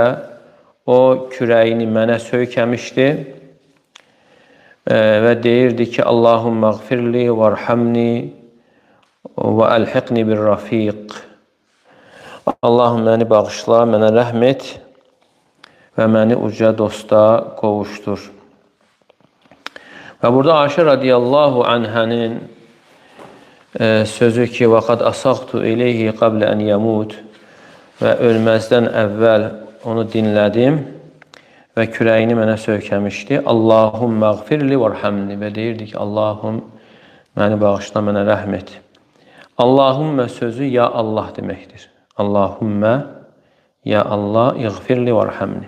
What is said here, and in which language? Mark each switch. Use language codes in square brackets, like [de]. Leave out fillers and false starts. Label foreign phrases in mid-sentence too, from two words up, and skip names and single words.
[az] O kürəyini mənə söykəmişdi və deyirdi ki, [ar] اللهم اغفر لي وارحمني وألحقني بالرفيق. [az] Allahım məni bağışla, mənə rəhm et və məni uca dosta qovuşdur. Və burada Ayşə radiyallahu anhənin sözü ki, [ar] وَقَدْ أَصَغْتُ إِلَيْهِ قَبْلَ أَنْ يَمُوتُ [az] və ölməzdən əvvəl onu dinlədim və kürəyini mənə söykəmişdi. [ar] اللهم اغفر لي وارحمني [az] və deyirdi ki, Allahım məni bağışla, mənə rəhm et. Allahümme sözü [ar] يا الله [az] deməkdir. [ar] اللهم يا الله اغفر لي وارحمني.